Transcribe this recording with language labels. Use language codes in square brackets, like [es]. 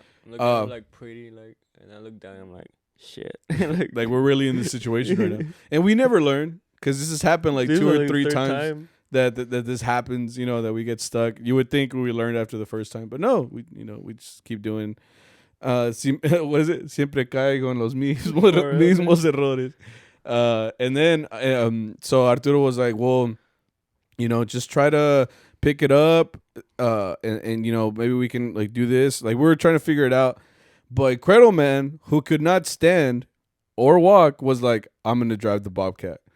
[en] I'm looking like pretty, like, and I look down. I'm like, shit. Like we're really in this situation right now, and we never learn because this has happened like 2 or 3 times. That this happens, you know, that we get stuck. You would think we learned after the first time, but no, we just keep doing. What is it? [es] Siempre caigo en los mismos errores. [en] And then, so Arturo was like, well, you know, just try to pick it up, and you know, maybe we can like do this. Like we were trying to figure it out, but Credo Man, who could not stand or walk, was like, I'm gonna drive the Bobcat.